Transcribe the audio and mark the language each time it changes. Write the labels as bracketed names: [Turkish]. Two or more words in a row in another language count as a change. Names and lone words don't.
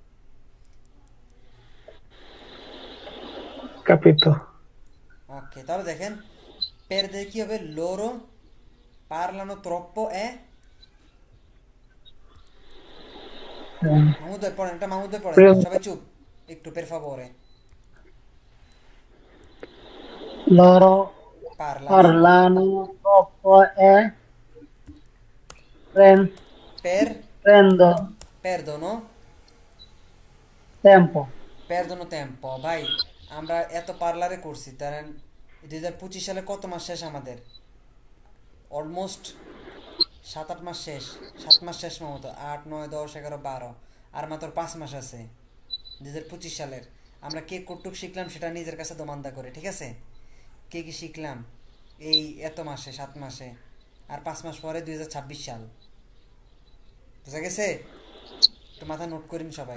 [Italian] capito [Bangla] ওকে তাহলে দেখেন per দিয়ে কি হবে [Italian] loro parlano troppo e [Bangla] মাহমুদ ভাই পড়েন এটা মাহমুদ ভাই পড়েন সবাই চুপ একটু [Italian] per favore loro parlano parlano troppo e per prendo perdono tempo [Bangla] ভাই আমরা এত পার্লারে করছি তারেন 2025 সালে কত মাস শেষ আমাদের অলমোস্ট 7-8 মাস শেষ 7 মাস শেষ মতো 8 9 10 11 12 আর মাত্র 5 মাস আছে 2025 সালের আমরা কে কতটুক শিখলাম সেটা নিজের কাছে দমান্দা করে ঠিক আছে কে কি শিখলাম এই এত মাসে 7 মাসে আর 5 মাস পরে 2026 সাল বুঝা গেছে তো মাথা নোট করেন সবাই